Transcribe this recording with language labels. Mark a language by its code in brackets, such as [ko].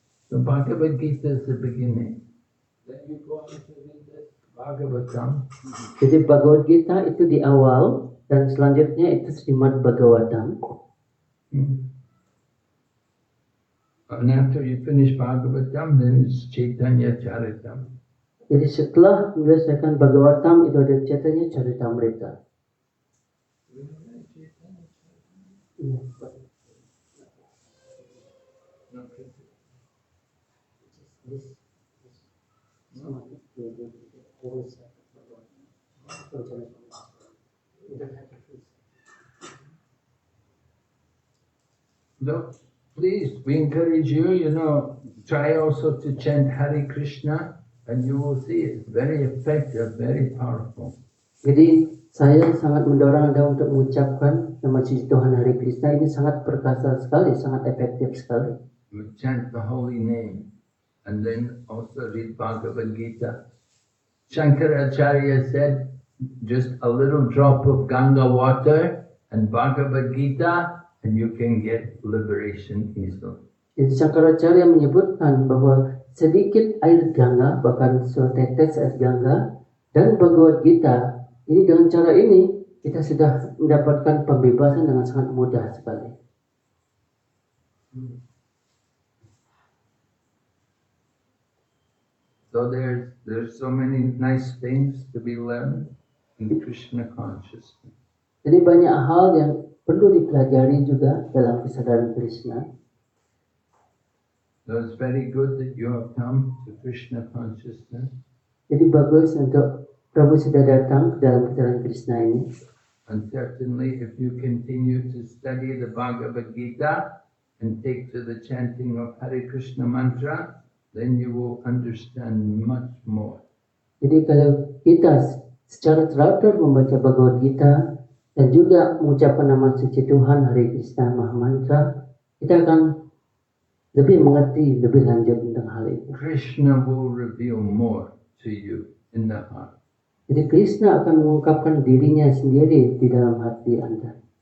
[en] So Bhagavad Gita is the beginning. Then you go on to read the Bhagavatam. [id] Jadi Bhagavad Gita itu di awal dan selanjutnya itu Srimad Bhagavatam. Mm-hmm. [en] And after you finish Bhagavatam, then it's Chaitanya Charitam. [id] Jadi setelah menyelesaikan Bhagavatam itu ada Chaitanya Charitamrita. Iya. [en] So please, we encourage you, try also to chant Hare Krishna, and you will see it's very effective, very powerful. [id] Jadi saya sangat mendorong Anda untuk mengucapkan nama suci Tuhan Hare Krishna, ini sangat perkasa sekali, sangat efektif sekali. [en] We chant the holy name, and then also read Bhagavad Gita. Shankaracharya said, just a little drop of Ganga water and Bhagavad Gita, and you can get liberation easily. [id] Jadi Shankaracharya menyebutkan bahwa sedikit air Ganga, bahkan setetes air Ganga, dan Bhagavad Gita, ini dengan cara ini kita sudah mendapatkan pembebasan dengan sangat mudah sekali. [en] So there's so many nice things to be learned in Krishna consciousness. [id] Jadi banyak hal yang perlu dipelajari juga dalam kesadaran Krishna. [en] So it's very good that you have come to Krishna consciousness. [id] Jadi bagus untuk Prabhu sudah datang ke dalam kesadaran Krishna ini. [en] And certainly if you continue to study the Bhagavad Gita and take to the chanting of Hare Krishna mantra, then you will understand much more. [id] Jadi kalau kita secara teratur membaca Bhagavad Gita dan juga mengucapkan nama suci Tuhan Hare Krishna Mahamantra, kita akan lebih mengerti lebih lanjut tentang hal itu. [en] Krishna will reveal more to you in the heart. [id] Jadi Krishna akan mengungkapkan dirinya sendiri di dalam hati Anda.